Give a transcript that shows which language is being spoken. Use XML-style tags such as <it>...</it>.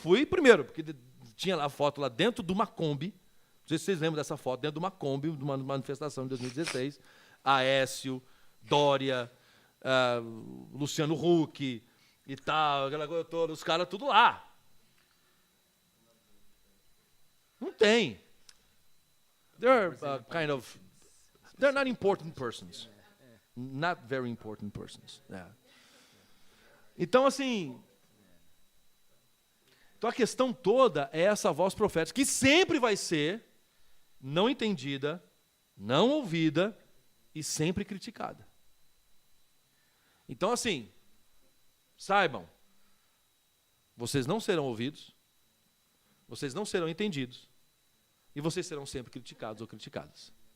<pt>Primeiro, porque tinha lá a foto lá dentro de uma Kombi. Não sei se vocês lembram dessa foto, dentro de uma Kombi, de uma manifestação em 2016. Aécio, Dória, Luciano Huck e tal, aquela coisa toda, os caras tudo lá. Não tem.</pt> <en>They're they're not important persons. Not very important persons. Yeah.</en> <pt>Então, assim, a questão toda é essa voz profética, que sempre vai ser não entendida, não ouvida e sempre criticada. Então, assim, saibam, vocês não serão ouvidos, vocês não serão entendidos, e vocês serão sempre criticados ou criticadas.</pt>